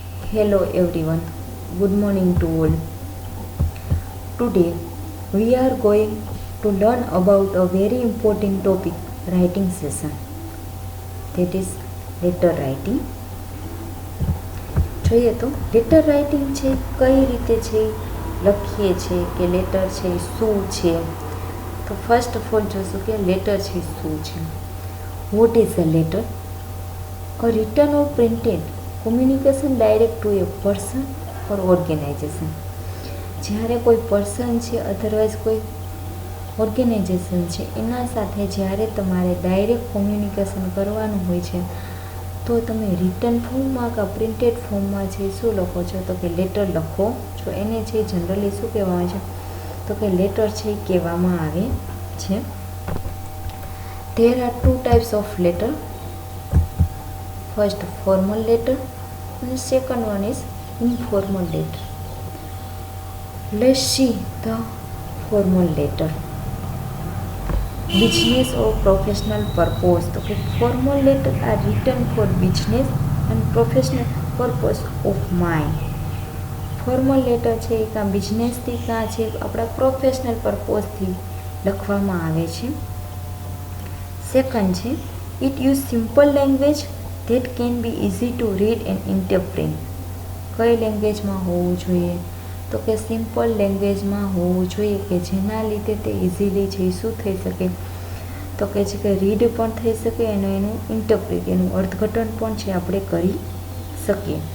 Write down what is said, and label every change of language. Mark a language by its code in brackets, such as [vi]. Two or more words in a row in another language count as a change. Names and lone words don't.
[en] Hello everyone, good morning to all. Today we are going to learn about a very important topic, writing session, that is letter writing. [gu] જોઈએ તો [en] letter writing [gu] છે કઈ રીતે છે લખીએ છે કે લેટર છે શું છે. તો [en] first of all [gu] જોશું કે લેટર છે શું છે. [en] What is a letter? A written or printed communication direct to a person or organization. [gu] જ્યારે કોઈ પર્સન છે અધરવાઇઝ કોઈ ઓર્ગેનાઇઝેશન છે એના સાથે જ્યારે તમારે [en] direct communication [gu] કરવાનું હોય છે તો તમે રિટન ફોર્મમાં કે પ્રિન્ટેડ ફોર્મમાં છે શું લખો છો તો કે લેટર લખો છો. એને છે જનરલી શું કહેવામાં આવે છે તો કે લેટર છે કહેવામાં આવે છે. [en] There are two types of letter. First formal letter and second one is informal letter. Let's see the formal letter. Business or professional purpose. [gu] તો કે [en] formal letter are written for business and professional purpose of mine. formal letter [gu] છે એ કાં બિઝનેસથી કાં છે આપણા પ્રોફેશનલ પર્પઝથી લખવામાં આવે છે. [en] સેકન્ડ છે it use simple language that can be easy to read and interpret. [gu] કઈ લેંગ્વેજમાં હોવું જોઈએ તો કે સિમ્પલ લેંગ્વેજમાં હોવું જોઈએ કે જેના લીધે તે ઇઝીલી છે શું થઈ શકે તો કે છે કે રીડ પણ થઈ શકે અને એનું ઇન્ટરપ્રેટ એનું અર્થઘટન પણ છે આપણે કરી શકીએ.